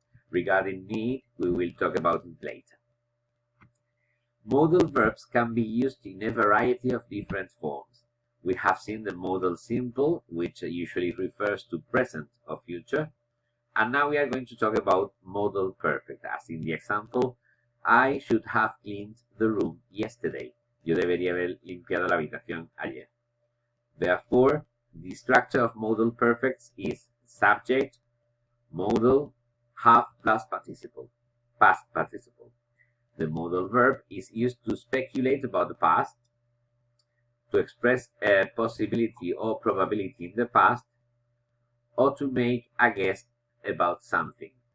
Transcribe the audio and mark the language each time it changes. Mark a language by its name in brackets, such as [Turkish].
[English] Regarding need, we will talk about it later. Modal verbs can be used in a variety of different forms. We have seen the modal simple, which usually refers to present or future. And now we are going to talk about modal perfect, as in the example, I should have cleaned the room yesterday. [Spanish] Yo debería haber limpiado la habitación ayer. [English] Therefore, the structure of modal perfects is subject, modal, have plus participle, past participle. The modal verb is used to speculate about the past, to express a possibility or probability in the past, or to make a guess about something.